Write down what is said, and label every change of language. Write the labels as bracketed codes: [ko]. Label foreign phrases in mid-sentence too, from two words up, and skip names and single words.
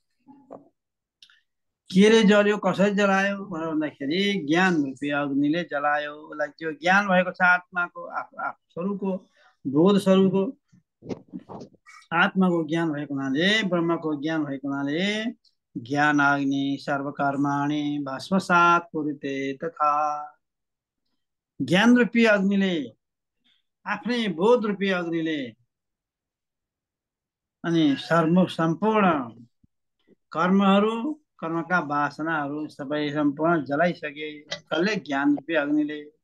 [ne] केले जल्यो, कसरी जलायो भनेर भन्दाखेरि ज्ञान रूपी अग्निले जलायो। उसलाई त्यो ज्ञान भएको छ आत्माको, स्वरूपको बोध स्वरूपको आत्माको ज्ञान भएको हुनाले, ब्रह्मको ज्ञान भएको हुनाले [sa] ज्ञानाग्नि सर्वकर्माणि भस्मसात् कुरुते तथा। [ne] ज्ञान रूपी अग्निले, आफ्नै बोध रूपी अग्निले अनि सम्पूर्ण कर्महरू, कर्मका वासनाहरू सबै सम्पूर्ण जलाइसके। कसले? ज्ञान रूपी अग्निले।